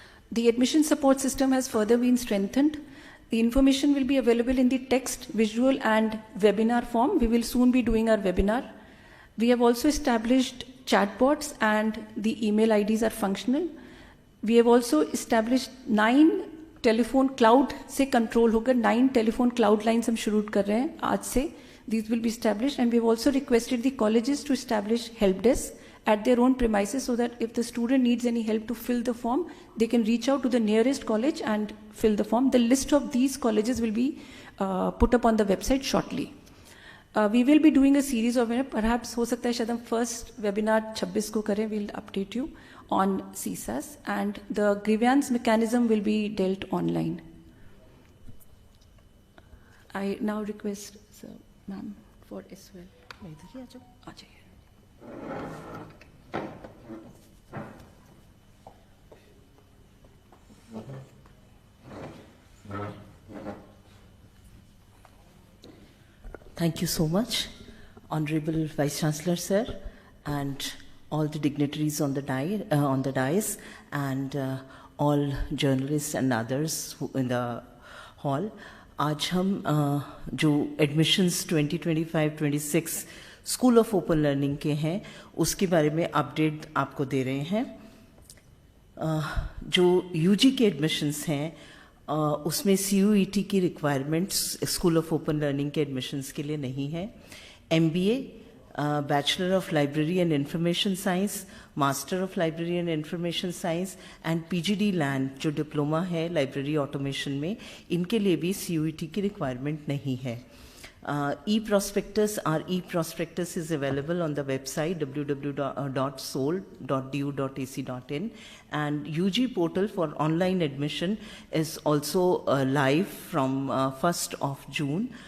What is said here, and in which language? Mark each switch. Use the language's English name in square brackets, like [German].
[English] The admission support system has further been strengthened. The information will be available in the text, visual, and webinar form. We will soon be doing our webinar. We have also established chatbots, and the email IDs are functional. We have also established 9 [Hindi] telephone cloud से control होकर 9 telephone cloud lines हम शुरू कर रहे हैं आज से. [English] These will be established, and we have also requested the colleges to establish help desk at their own premises so that if the student needs any help to fill the form, they can reach out to the nearest college and fill the form. The list of these colleges will be put up on the website shortly. We will be doing a series of perhaps [Hindi] हो सकता है शायद हम [English] first webinar 26 [Hindi] को करें. [English] We'll update you on CSAS, and the grievance mechanism will be dealt online. I now request Sir, Ma'am for as well. [Hindi] इधर ही आ जाइए. [English] Thank you so much, Honorable Vice Chancellor Sir, and all the dignitaries on the dais, and all journalists and others in the hall. [Hindi] आज हम जो admissions 2025-26 school of open learning के हैं उसके बारे में अपडेट आपको दे रहे हैं. जो यूजी के एडमिशन्स हैं उसमें CUET की requirements school of open learning के एडमिशन्स के लिए नहीं है. [English] MBA, Bachelor of Library and Information Science, Master of Library and Information Science, and PGD LAN [Hindi] जो डिप्लोमा है लाइब्रेरी ऑटोमेशन में, इनके लिए भी CUET की रिक्वायरमेंट नहीं है. [English] E-prospectus, our e-prospectus is available on the website www.sol.du.ac.in, and UG portal for online admission is also live from 1st of June.